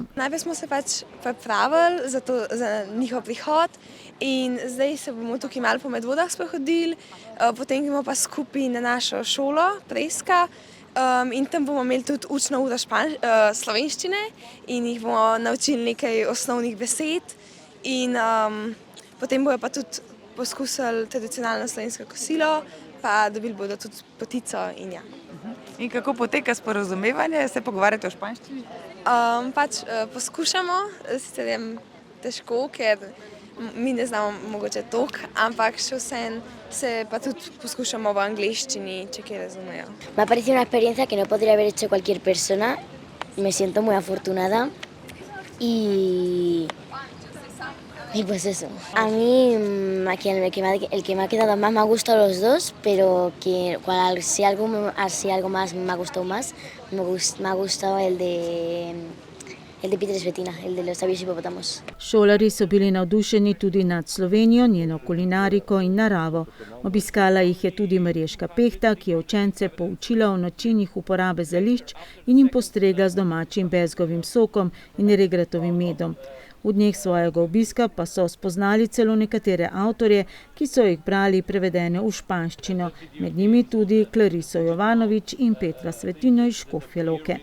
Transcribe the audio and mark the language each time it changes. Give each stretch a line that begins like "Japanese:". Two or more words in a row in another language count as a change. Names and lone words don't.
Slovenian: Najprej smo se pripravili za njihov prihod in zdaj se bomo tukaj malo po Medvodah sprehodili, potem gremo pa skupaj na našo šolo Preska in tam bomo imeli tudi učno uro slovenščine in jih bomo naučili nekaj osnovnih besed in potem bojo pa tudi poskusili tradicionalno slovensko kosilo, pa dobili bodo tudi potico in ja. In kako poteka sporazumevanje? Se pogovarjate o španščini? Poskušamo, sicer je težko, ker mi ne znamo mogoče toliko, ampak še vseeno se pa tudi poskušamo v angleščini, če kaj razumejo.
Spanish: Me ha parecido una experiencia que no podría haber hecho cualquier persona. Me siento muy afortunada y pues eso. A mí el que me ha quedado más me ha gustado los dos, pero si algo más me ha gustado más, me ha gustado el de Peter Svetina, el de los sabios hipopótamos.
Slovenian: Šolarji so bili navdušeni tudi nad Slovenijo, njeno kulinariko in naravo. Obiskala jih je tudi Marješka Pehta, ki je učence poučila o načinih uporabe zelišč in jim postregla z domačim bezgovim sokom in regratovim medom. V dneh svojega obiska pa so spoznali celo nekatere avtorje, ki so jih brali prevedene v španščino, med njimi tudi Klariso Jovanovič in Petra Svetino iz Škofje Loke.